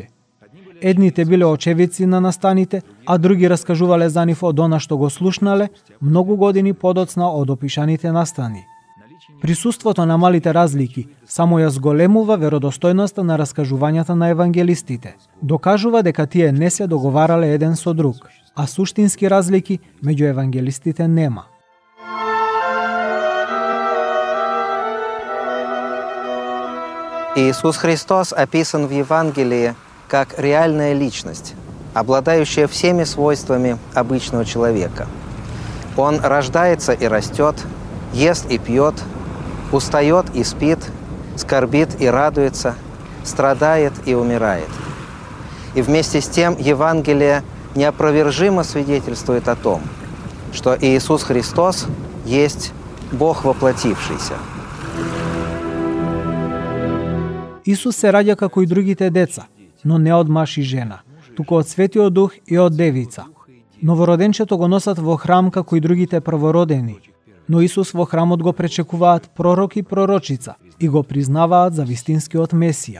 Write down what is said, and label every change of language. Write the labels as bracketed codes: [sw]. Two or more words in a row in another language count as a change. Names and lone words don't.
[mk] Едните биле очевидци на настаните, а други раскажувале за нив од она што го слушнале многу години подоцна од опишаните настани. Присуството на малите разлики само ја зголемува веродостојноста на раскажувањата на евангелистите. Докажува дека тие не се договарале еден со друг, а суштински разлики меѓу евангелистите нема. [ru] Иисус Христос описан в Евангелии как реальная личность, обладающая всеми свойствами обычного человека. Он рождается и растет, ест и пьет, устает и спит, скорбит и радуется, страдает и умирает. И вместе с тем Евангелие неопровержимо свидетельствует о том, что Иисус Христос есть Бог воплотившийся. [mk] Исус се раѓа како и другите деца, но не од маж и жена, туку од Светиот Дух и од девица. Новороденчето го носат во храм како и другите првородени, но Исус во храмот го пречекуваат пророк и пророчица и го признаваат за вистинскиот Месија.